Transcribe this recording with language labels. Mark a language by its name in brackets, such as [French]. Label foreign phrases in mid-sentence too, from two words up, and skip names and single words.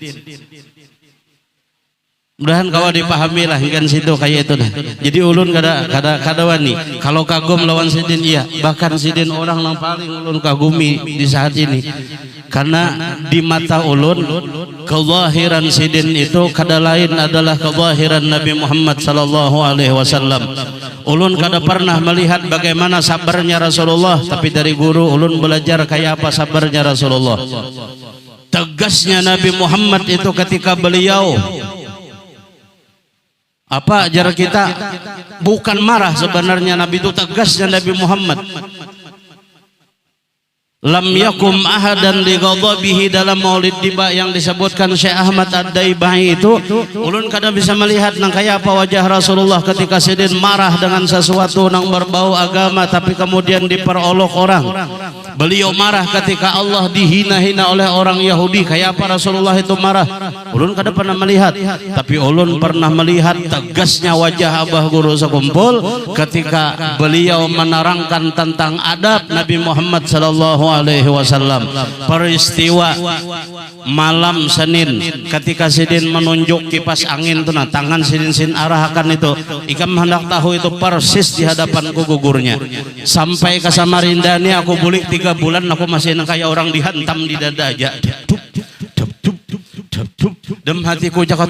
[Banjar] Mudahan kau dipahami lah kan situ kayak itu nah. Jadi ulun kada wani. Kalau kagum lawan sidin iya, bahkan sidin orang yang paling ulun kagumi di saat ini. Karena di mata ulun kezahiran sidin itu kada lain adalah kezahiran Nabi Muhammad [Arabic] صلى الله عليه وسلم. [Banjar] Ulun kada pernah melihat bagaimana sabarnya Rasulullah, tapi dari guru ulun belajar kayak apa sabarnya Rasulullah. Tegasnya Nabi Muhammad itu ketika beliau apa jarak kita bukan marah sebenarnya Nabi itu tegasnya Nabi Muhammad. [Arabic] لم يقم أحد لغضبه [Banjar] dalam maulid diba yang disebutkan Syekh Ahmad Ad-Daibai itu ulun kada bisa melihat nang kaya apa wajah Rasulullah ketika sidin marah dengan sesuatu nang berbau agama tapi kemudian diperolok orang. Beliau marah ketika Allah dihina-hina oleh orang Yahudi, kaya apa Rasulullah itu marah. Ulun kada pernah melihat, tapi ulun pernah melihat tegasnya wajah Abah Guru sekumpul ketika beliau menerangkan tentang adab Nabi Muhammad [Arabic] صلى الله عليه وسلم. [Banjar] Peristiwa malam Senin ketika sidin menunjuk kipas angin itu nah tangan sidin arahkan itu ikam hendak tahu itu persis di hadapanku gugurnya sampai ke Samarinda ini aku bulik 3 bulan aku masih kayak orang dihantam di dada aja dem hatiku jaka